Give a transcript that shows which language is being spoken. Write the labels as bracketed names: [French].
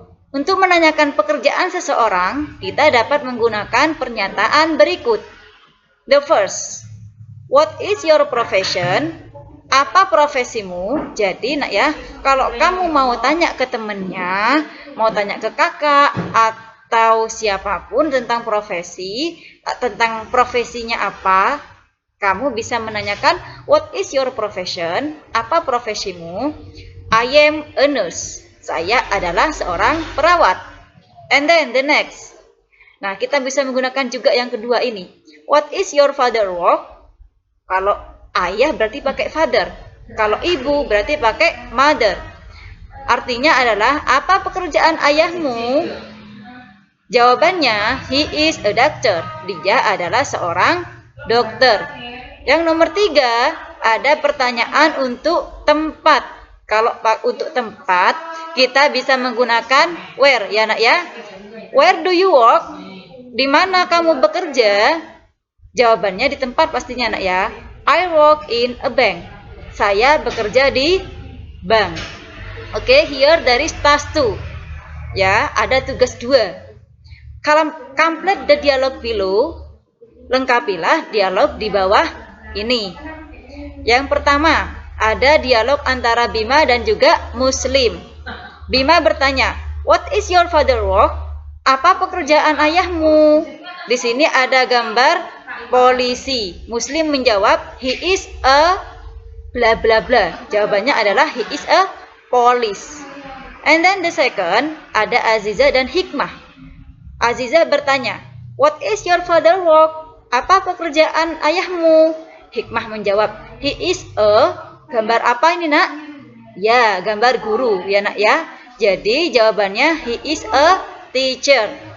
[Indonesian] Untuk menanyakan pekerjaan seseorang, kita dapat menggunakan pernyataan berikut. [English] The first, what is your profession? [Indonesian] Apa profesimu? Jadi nak ya, kalau kamu mau tanya ke temennya, mau tanya ke kakak atau siapapun tentang profesi, tentang profesinya apa, kamu bisa menanyakan, [English] what is your profession? [Indonesian] Apa profesimu? [English] I am a nurse. [Indonesian] Saya adalah seorang perawat. [English] And then the next. [Indonesian] Nah, kita bisa menggunakan juga yang kedua ini. [English] What is your father work? [Indonesian] Kalau ayah berarti pakai father. Kalau ibu berarti pakai mother. Artinya adalah, apa pekerjaan ayahmu? Jawabannya, [English] he is a doctor. [Indonesian] Dia adalah seorang dokter. Yang nomor 3, ada pertanyaan untuk tempat. Kalau untuk tempat, kita bisa menggunakan where, ya nak ya. [English] Where do you work? [Indonesian] Di mana kamu bekerja? Jawabannya di tempat pastinya nak ya. [English] I work in a bank. [Indonesian] Saya bekerja di bank. [English] Oke, here there is task 2. [Indonesian] Ya, ada tugas 2. [English] Complete the dialogue below. [Indonesian] Lengkapilah dialog di bawah ini. Yang pertama, ada dialog antara Bima dan juga Muslim. Bima bertanya, [English] what is your father work? [Indonesian] Apa pekerjaan ayahmu? Di sini ada gambar polisi. Muslim menjawab, [English] he is a bla bla bla. [Indonesian] Jawabannya adalah [English] he is a police. And then the second, [Indonesian] ada Aziza dan Hikmah. Aziza bertanya, [English] what is your father work? [Indonesian] Apa pekerjaan ayahmu? Hikmah menjawab, [English] he is a, [Indonesian] gambar apa ini nak? Ya, gambar guru ya nak ya. Jadi jawabannya [English] he is a teacher.